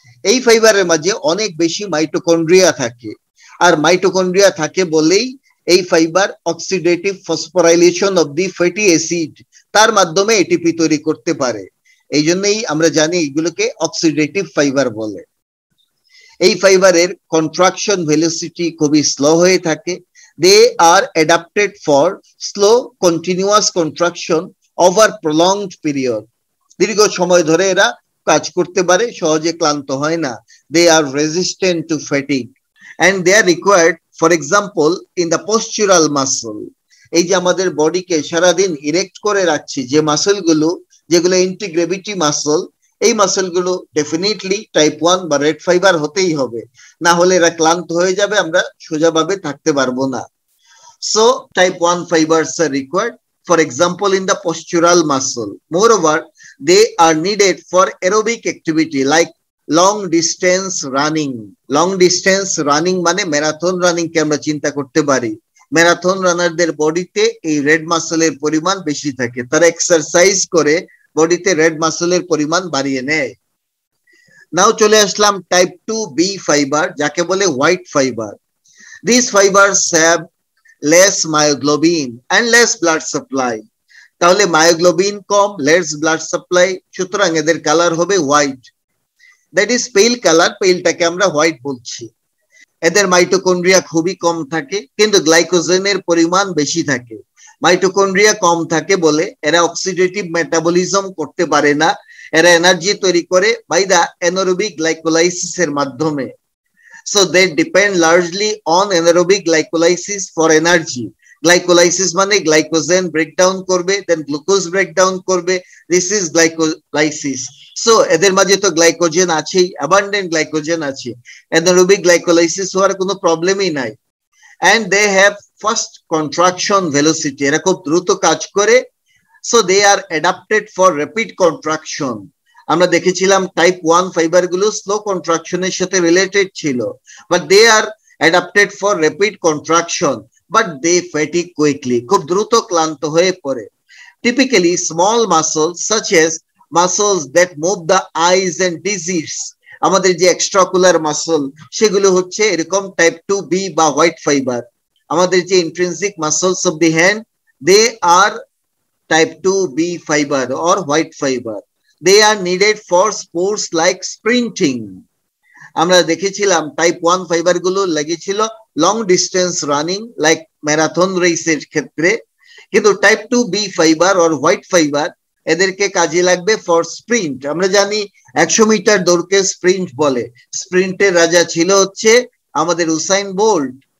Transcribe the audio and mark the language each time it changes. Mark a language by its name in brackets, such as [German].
[Bangla] এই ফাইবারের মাঝে অনেক বেশি মাইটোকন্ড্রিয়া থাকে, আর মাইটোকন্ড্রিয়া থাকে বলেই এই fibre [English] oxidative phosphorylation of the fatty acid [Bangla] তার মাধ্যমে এটিপি তৈরি করতে পারে, এই জন্যই আমরা জানি এগুলোকে অক্সিডেটিভ ফাইবার বলে। এই ফাইবারের কন্ট্রাকশন ভেলোসিটি খুবই স্লো হয়ে থাকে। [English] They are adapted for slow continuous contraction over prolonged period. [Bangla] দীর্ঘ সময় ধরে এরা কাজ করতে পারে, সহজে ক্লান্ত হয় না। [English] They are resistant to fatigue and they are required for example in the postural muscle, [Bangla] এই যে আমাদের বডিকে সারাদিন ইরেক্ট করে রাখছি যে মাসলগুলো, যেগুলো ইন্টিগ্রেভিটি মাসল, এই মাসলগুলো ডেফিনেটলি টাইপ 1 বা রেড ফাইবার হতেই হবে, না হলে এরা ক্লান্ত হয়ে যাবে, আমরা সোজাভাবে থাকতে পারবো না। [English] So type 1 fibers are required, for example in the postural muscle. Moreover, they are needed for aerobic activity like long distance running. [Bangla] Long distance running মানে ম্যারাথন রানিং কে আমরা চিন্তা করতে পারি। ম্যারাথন রানারদের বডিতে এই রেড মাসলের পরিমাণ বেশি থাকে, তারা এক্সারসাইজ করে বডিতে রেড মাসলের পরিমাণ বাড়িয়ে নেয়। নাও চলে আসলাম টাইপ 2B ফাইবার, যাকে বলে white fibre. [English] These fibers have less myoglobin and less blood supply. [Bangla] তাহলে মায়োগ্লোবিন কম, লেস ব্লাড সাপ্লাই, সুতরাং এদের কালার হবে হোয়াইট। [English] that is pale colour, [Bangla] পেলটাকে আমরা হোয়াইট বলছি। এদের মাইটোকন্ড্রিয়া খুবই কম থাকে, কিন্তু গ্লাইকোজেনের পরিমাণ বেশি থাকে। মাইটোকন্ড্রিয়া কম থাকে বলে এরা অক্সিডেটিভ মেটাবলিজম করতে পারে না, এরা এনার্জি তৈরি করে বাই দা অ্যানারোবিক গ্লাইকোলাইসিসের মাধ্যমে। [English] So they depend largely on anaerobic glycolysis for energy. [Bangla] Glycolysis মানে গ্লাইকোজেন ব্রেকডাউন করবে, দেন গ্লুকোজ ব্রেকডাউন করবে, [English] This is glycolysis. [Bangla] সো এদের মাঝে তো গ্লাইকোজেন আছেই, অ্যাবান্ডেন্ট গ্লাইকোজেন আছে, অ্যানারোবিক গ্লাইকোলাইসিস হওয়ার কোনো প্রবলেমই নাই। [English] And they have fast contraction velocity, [Bangla] এরা খুব দ্রুত কাজ করে। [English] So they are adapted for rapid contraction. [Bangla] আমরা দেখেছিলাম টাইপ 1 ফাইবার গুলো স্লো কন্ট্রাকশনের সাথে রিলেটেড ছিল, [English] but they are adapted for rapid contraction, but they fatigue quickly, [Bangla] খুব দ্রুত ক্লান্ত হয়ে পড়ে। [English] typically small muscles such as muscles that move the eyes and digits, [Bangla] আমাদের যে এক্সট্রাকুলার মাসল সেগুলো হচ্ছে এরকম টাইপ 2B বা হোয়াইট ফাইবার। [English] আমাদের যে intrinsic muscles of the hand, they are type 2B fibre or white fibre. They are needed for sports like sprinting. [Bangla] আমরা দেখেছিলাম টাইপ 1 ফাইবার গুলো লেগেছিল long distance running like marathon রেসের ক্ষেত্রে, কিন্তু type 2B fibre or white fibre এদেরকে কাজে লাগবে for sprint. আমরা জানি 100 মিটার দৌড়কে স্প্রিন্ট বলে, স্প্রিন্টের রাজা ছিল হচ্ছে আমাদের উসাইন বোল্ট।